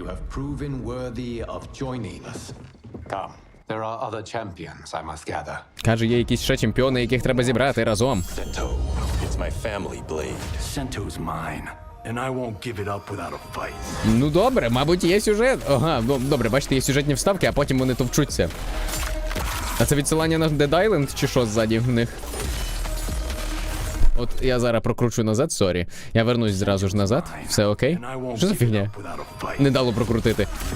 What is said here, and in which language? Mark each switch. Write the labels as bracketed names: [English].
[English] Proven worthy of joining us. Come. There are other champions I must gather. [Ukrainian] Каже, є якісь ще чемпіони, яких треба зібрати разом. [English] Sento, it's my family blade. Sento's mine, and I won't give it up without a fight. [Ukrainian] Ну добре, мабуть, є сюжет. Ага, добре, бачите, є сюжетні вставки, а потім вони товчуться. А це відсилання на Dead Island чи що ззаді в них? От я зараз прокручу назад, сорі. Я вернусь зразу ж назад. Все окей? Що за фігня? Не дало прокрутити.